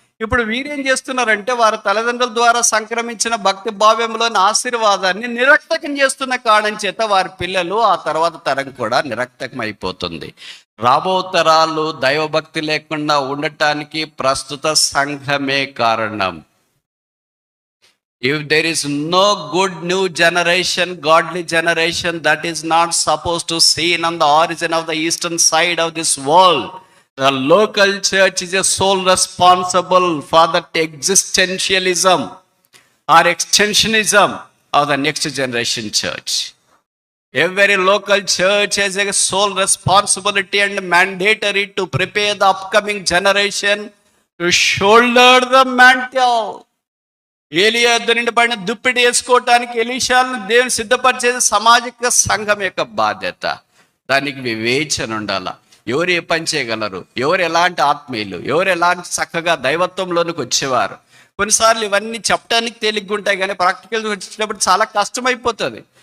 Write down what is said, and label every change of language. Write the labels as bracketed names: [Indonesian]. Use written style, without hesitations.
[Telugu] ఇప్పుడు వీరేం చేస్తున్నారంటే, వారి తల్లిదండ్రుల ద్వారా సంక్రమించిన భక్తి భావ్యంలోని ఆశీర్వాదాన్ని నిరర్థకం చేస్తున్న కారణం చేత వారి పిల్లలు, ఆ తర్వాత తరం కూడా నిరర్థకం అయిపోతుంది. రాబో తరాలు దైవభక్తి లేకుండా ఉండటానికి ప్రస్తుత సంఘమే కారణం. [English] If there is no good new generation, godly generation that is not supposed to seen on the origin of the eastern side of this world, the local church is a sole responsible for that existentialism or extensionism of the next generation church. Every local church has a sole responsibility and mandatory to prepare the upcoming generation to shoulder the mantle. [Telugu] ఏలియా యొద్ద నుండి పడిన దుప్పిడి వేసుకోవటానికి ఎలీషాలను దేవుని సిద్ధపరిచేది సామాజిక సంఘం యొక్క బాధ్యత. దానికి వివేచన ఉండాల. ఎవరు ఏ పని చేయగలరు, ఎవరు ఎలాంటి ఆత్మీయులు, ఎవరు ఎలాంటి చక్కగా దైవత్వంలోనికి వచ్చేవారు. కొన్నిసార్లు ఇవన్నీ చెప్పడానికి తేలిగ్గా ఉంటాయి, కానీ ప్రాక్టికల్గా వచ్చినప్పుడు చాలా కష్టమైపోతుంది.